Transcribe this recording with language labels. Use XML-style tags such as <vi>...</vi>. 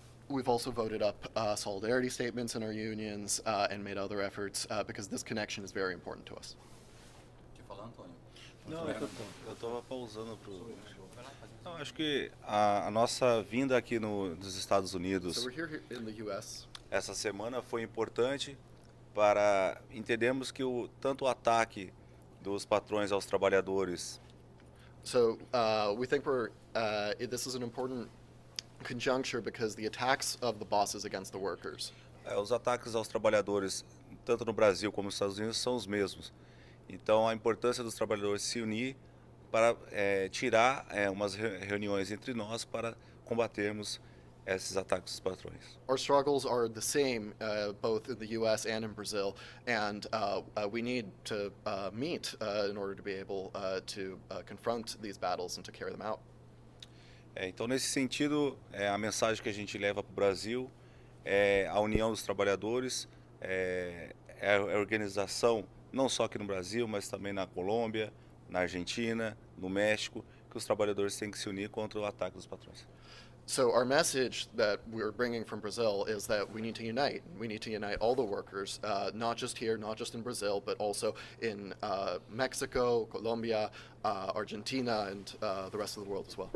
<en>We've also voted up solidarity statements in our unions and made other efforts because this connection is very important to us.</en> <pt>Quer falar, Antônio? Não, eu estava pausando pro. Não, acho que a nossa vinda aqui nos Estados Unidos</pt> <en>So we're here in the U.S.</en> <pt>essa semana foi importante para entendermos que tanto o ataque dos patrões aos trabalhadores</pt> <en>So we think this is an important conjuncture because the attacks of the bosses against the workers.</en> <pt>Os ataques aos trabalhadores, tanto no Brasil como nos Estados Unidos, são os mesmos. Então, a importância dos trabalhadores se unir para tirar umas reuniões entre nós para combatermos esses ataques dos patrões.</pt> <en>Our struggles are the same both in the U.S. and in Brazil, and we need to meet in order to be able to confront these battles and to carry them out.</en> <pt>Então, nesse sentido, a mensagem que a gente leva para o Brasil é a união dos trabalhadores, a organização, não só aqui no Brasil, mas também na Colômbia, na Argentina, no México, que os trabalhadores têm que se unir contra o ataque dos patrões.</pt> <en>So our message that we're bringing from Brazil is that we need to unite. We need to unite all the workers, not just here, not just in Brazil, but also in Mexico, Colombia, Argentina, and the rest of the world as well.</en>